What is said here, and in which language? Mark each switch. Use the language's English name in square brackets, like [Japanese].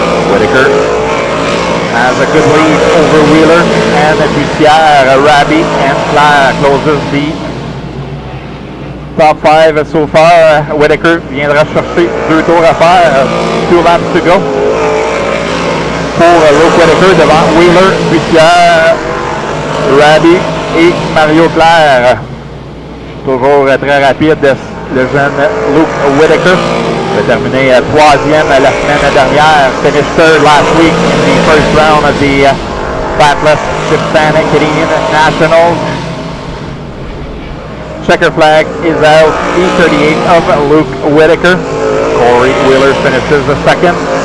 [English] Whitaker has a good lead over Wheeler and Bussière. Raby and Claire closes the top 5 so far. [French] Whitaker viendra chercher 2 tours à faire. [English] 2 laps to go. [French] Pour Luke Whitaker devant Wheeler, Bussière, Raddy et Mario Claire. Toujours très rapide, le jeune Luke Whitaker. Il a terminé 3e la semaine dernière. [English] Finished 3rd last week in the first round of the Batless Hispanic Canadian Nationals. Checker flag is out. E38 of Luke Whitaker. Corey Wheeler finishes the 2nd.